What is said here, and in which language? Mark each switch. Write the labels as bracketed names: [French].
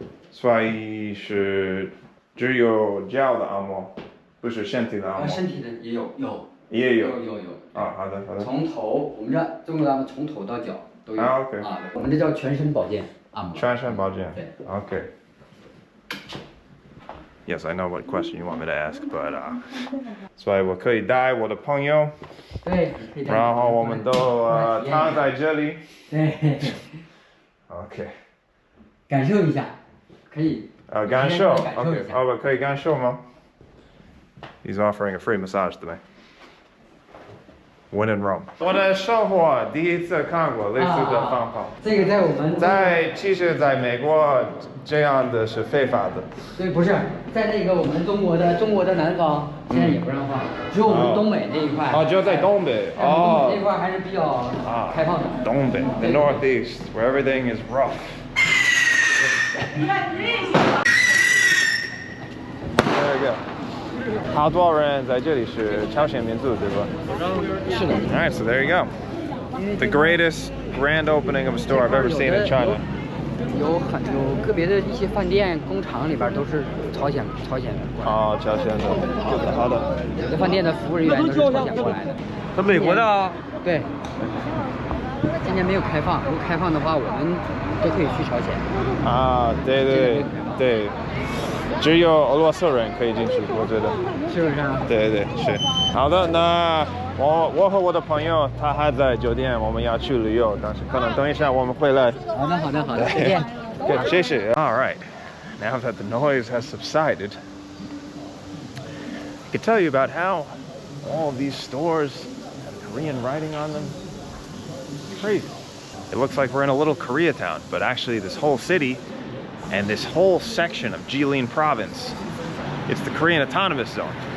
[Chinese] 所以是只有脚的按摩，不是身体的按摩。身体的也有。也有。啊，好的。从头，我们这中国的按摩从头到脚都有。啊 ，OK。啊，我们这叫全身保健按摩。全身保健。对。 OK。 [English] Yes, I know what question you want me to ask, but [Chinese] 所以我可以带我的朋友。对。然后我们都躺在这里。对。 OK。感受一下，可以。感受 ，OK， 我可以感受吗 ？ [English] He's offering a free massage to me. When in Rome. [Chinese] 我的生活第一次看过类似的方法。这个在我们其实在美国这样的是非法的。对，不是在那个我们中国的南方现在也不让放，只有我们东北那一块。就在东北。那块还是比较开放的。 [English] 东北 ，the Northeast, where everything is rough. There you go. [Chinese] 好多人在这里是朝鲜民族，对吧？是的。 [English] All right, so there you go. The greatest grand opening of a store I've ever seen in China. [Chinese] 有个别的一些饭店、工厂里边都是朝鲜人。哦，朝鲜的。好的。有的饭店的服务人员都是朝鲜过来的。他美国的啊？对。今年没有开放，如果开放的话，我们都可以去朝鲜。啊，对。只有俄罗斯人可以进去，我觉得。是不是啊？对，是。好的，那我和我的朋友他还在酒店，我们要去旅游，但是可能等一下我们回来。好的，再见。 [English] Good, [Chinese] 谢谢。 [English] All right, now that the noise has subsided, I could tell you about how all of these stores have Korean writing on them. It's crazy. It looks like we're in a little Koreatown, but actually this whole city and this whole section of Jilin province, it's the Korean Autonomous Zone.